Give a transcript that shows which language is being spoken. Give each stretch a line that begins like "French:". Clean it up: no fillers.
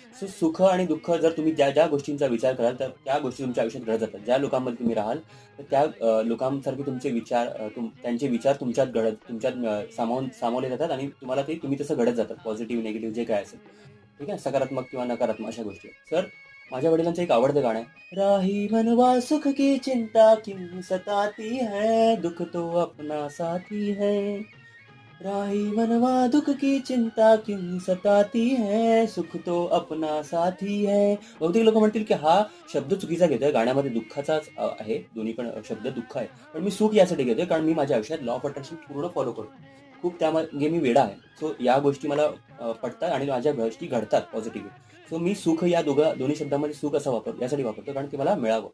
Marathi: So सुख आणि दुःख जर तुम्ही ज्या ज्या गोष्टींचा विचार कराल तर त्या गोष्टी तुमच्या आयुष्यात घडत जातात. ज्या लोकांमध्ये तुम्ही राहाल तर त्या लोकांसारखे तुमचे विचार त्यांचे विचार तुमच्यात सामावले जातात आणि तुम्हाला ते तुम्ही तसं घडत जातात. पॉझिटिव्ह, निगेटिव्ह जे काय असेल. ठीक आहे. सकारात्मक किंवा नकारात्मक अशा गोष्टी. सर, माझ्या वडिलांचं एक आवडतं गाणं आहे.
Hindi: राही मनवा सुख की चिंता क्यों सताती है, दुख तो अपना साथी है. राही मनवा दुख की चिंता क्यों सताती है, सुख तो अपना साथी है.
Marathi: बहुतेक लोक म्हणतील की हा शब्द चुकीचा घेतोय, गाण्यामध्ये दुःखाचाच आहे, दोन्ही पण शब्द दुःख आहे. पण मी सुख यासाठी घेतोय कारण मी माझ्या आयुष्यात लॉ ऑफ अट्रॅक्शन पूर्ण फॉलो करतो. खूप त्यामध्ये मी वेडा आहे. सो या गोष्टी मला पटतात आणि माझ्या गोष्टी घडतात पॉझिटिव्ह. सो मी सुख या दोन्ही शब्दांमध्ये सुख असा यासाठी वापरतो कारण ते मला मिळावं.